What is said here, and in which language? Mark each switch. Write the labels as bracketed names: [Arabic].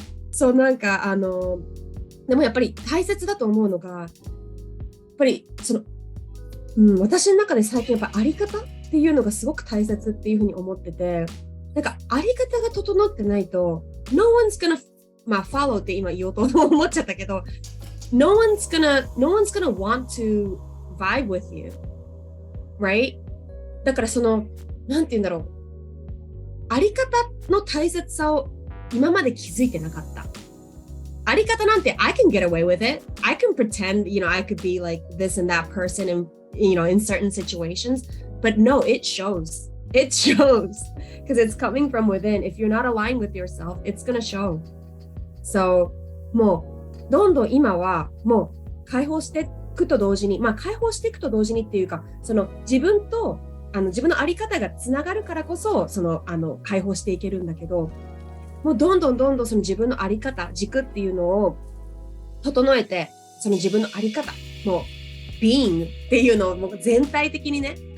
[Japanese] そうなんかでもやっぱり大切だと思うのが、やっぱり私の中で最近やっぱあり方っていうのがすごく大切っていうふうに思ってて、なんかあり方が整ってないと、 [English] no one's gonna follow [Japanese] って今言おうと思っちゃったけど、 [English] no one's gonna want to vibe with you, right? [Japanese] だからなんて言うんだろう、あり方の大切さを今まで気づいてなかった。あり方なんて [English] I can get away with it. I can pretend, I could be like this and that person and, in certain situations. But no, it shows. It shows. Because it's coming from within. If you're not aligned with yourself, it's going to show. [Japanese] So, もう、どんどん今は、もう、解放していくと同時に、解放していくと同時にっていうか、自分と、自分のあり方がつながるからこそ、解放していけるんだけど、もうどんどんその自分のあり方、軸っていうのを整えて、その自分のあり方、もう being っていうのをもう全体的にね、